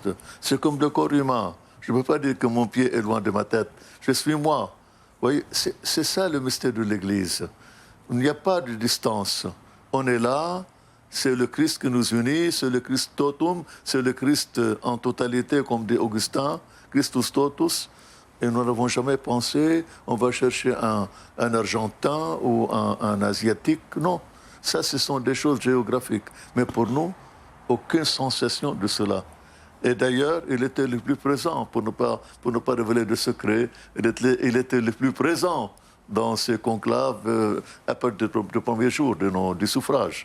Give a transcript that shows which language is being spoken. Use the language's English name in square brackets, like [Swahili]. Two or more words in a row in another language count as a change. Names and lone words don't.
[French] C'est comme le corps humain. Je ne peux pas dire que mon pied est loin de ma tête. Je suis moi. Vous voyez, c'est ça le mystère de l'Église. Il n'y a pas de distance. On est là, c'est le Christ qui nous unit, c'est le Christ totum, c'est le Christ en totalité, comme dit Augustin, [Latin] Christus totus. [French] Et nous n'avons jamais pensé, on va chercher un Argentin ou un Asiatique. Non, ça, ce sont des choses géographiques. Mais pour nous, aucune sensation de cela. Et d'ailleurs, il était le plus présent, pour ne pas révéler de secret, il était le plus présent dans ces conclaves à partir du premier jour du suffrage.